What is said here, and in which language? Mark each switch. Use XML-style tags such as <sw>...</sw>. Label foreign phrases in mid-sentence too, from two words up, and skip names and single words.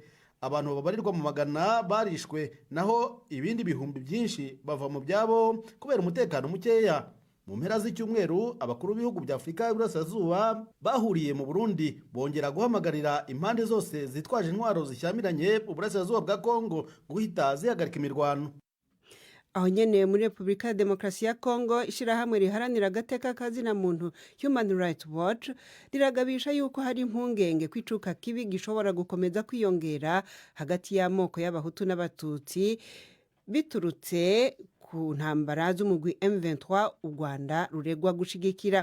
<rn>Abantu babarirwa mu magana barishwe, naho ibindi bihumbi byinshi bava mu byabo kubera umutekano mukeya. Mu mpera z'icyumweru abakuru b'ibihugu bya Afurika y'Iburasirazuba bahuriye mu Burundi bongera guhamagarira impande zose zitwaje intwaro zishyamiranye mu burasirazuba bwa Congo guhita zihagarika imirwano. Aho nyene muri Repubulika ya Demokarasi ya Congo ishirahamwe riharanira agateka kazina muntu Human Rights Watch riragabisha yuko hari impungenge kwicuka kibi gishobora gukomeza kwiyongera hagati y'amoko y'abahutu n'abatutsi biturutse ku ntambara z'umugwi M23 u Rwanda ruregwa gushigikira.</rn>